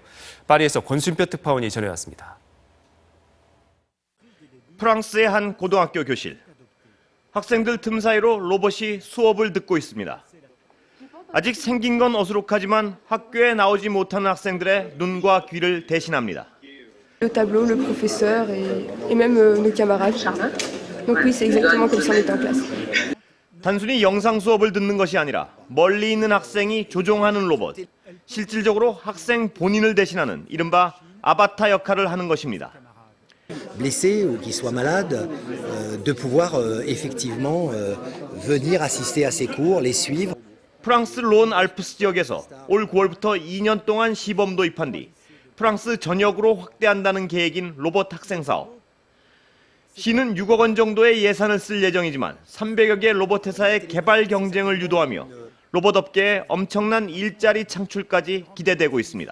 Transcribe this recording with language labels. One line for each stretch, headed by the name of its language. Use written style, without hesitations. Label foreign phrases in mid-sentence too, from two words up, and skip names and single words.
Korean: 파리에서 권순표 특파원이 전해왔습니다. 프랑스의 한 고등학교 교실. 학생들 틈 사이로 로봇이 수업을 듣고 있습니다. 아직 생긴 건 어수룩하지만 학교에 나오지 못하는 학생들의 눈과 귀를 대신합니다.
French: Le tableau, le professeur et même nos camarades. Donc oui, c'est exactement comme si on était en classe.
Korean: 단순히 영상 수업을 듣는 것이 아니라 멀리 있는 학생이 조종하는 로봇. 실질적으로 학생 본인을 대신하는 이른바 아바타 역할을 하는 것입니다.
French: blessés ou qui soient malades, de pouvoir effectivement venir assister à ces cours, les suivre.
Korean: 프랑스 론 알프스 지역에서 올 9월부터 2년 동안 시범 도입한 뒤 프랑스 전역으로 확대한다는 계획인 로봇 학생 사업. 시는 6억 원 정도의 예산을 쓸 예정이지만 300여 개 로봇 회사의 개발 경쟁을 유도하며 로봇 업계의 엄청난 일자리 창출까지 기대되고 있습니다.